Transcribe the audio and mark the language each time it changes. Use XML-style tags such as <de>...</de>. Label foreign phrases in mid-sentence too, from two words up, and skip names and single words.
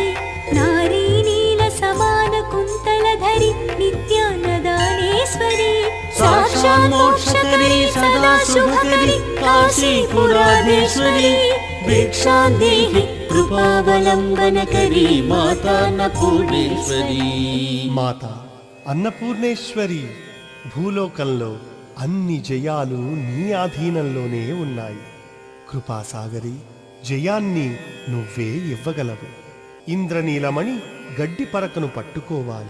<sa>नारी नील समान कुंतलधरी नित्यानदानेश्वरी साक्षात् मोक्षकरी सदा शुभकरी काशीपुराधीश्वरी भिक्षा देहि कृपावलंबन करी माता अन्नपूर्णेश्वरी.</sa> <te>మాత అన్నపూర్ణేశ్వరి, భూలోకంలో అన్ని జయాలు నీ ఆధీనంలోనే ఉన్నాయి. కృపాసాగరి, జయాన్ని నువ్వే ఇవ్వగలవు. ఇంద్రనీలమణి గడ్డి పరకను పట్టుకోవాలి.</te>